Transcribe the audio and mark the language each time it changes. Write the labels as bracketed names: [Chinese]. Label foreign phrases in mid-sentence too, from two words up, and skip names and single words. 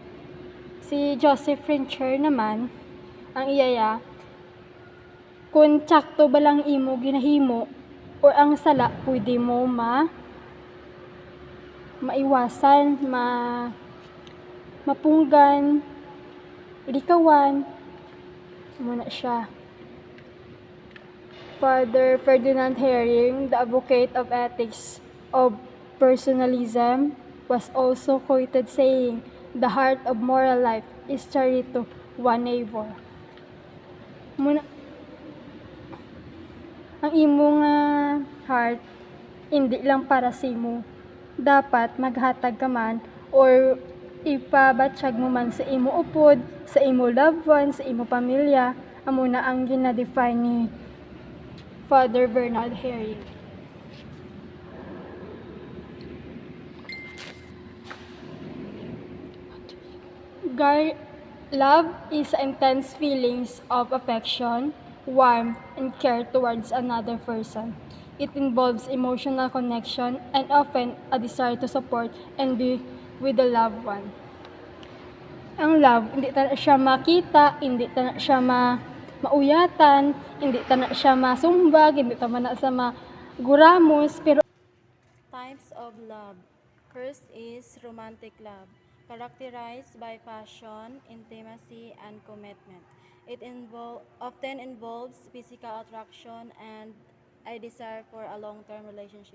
[Hiligaynon] Si Joseph Fincher naman, ang iyaya, kung tsakto ba lang imo ginahimo or ang sala pwede mo maiwasan, mapunggan, likawan, muna siya. [English] Father Ferdinand Herring, the advocate of ethics of personalism, was also quoted saying, "The heart of moral life is charity to one neighbor." [Hiligaynon] Muna, ang imo nga heart, hindi lang para sa imo. Dapat maghatag ka man or ipabatsyag mo man sa imo upod, sa imo [English] loved ones, [Hiligaynon] sa imo pamilya. Amo na ang gina-define ni Father Bernard Herring. [English] Love is intense feelings of affection, warmth, and care towards another person. It involves emotional connection and often a desire to support and be with the loved one. [Hiligaynon] Ang love, hindi ta siya makita, hindi ta siya mauyatan, hindi ta na siya masumbag, hindi ta man na sa maguramos, pero [English] Types of love. First is romantic love, characterized by passion, intimacy, and commitment. It often involves physical attraction and a desire for a long-term relationship.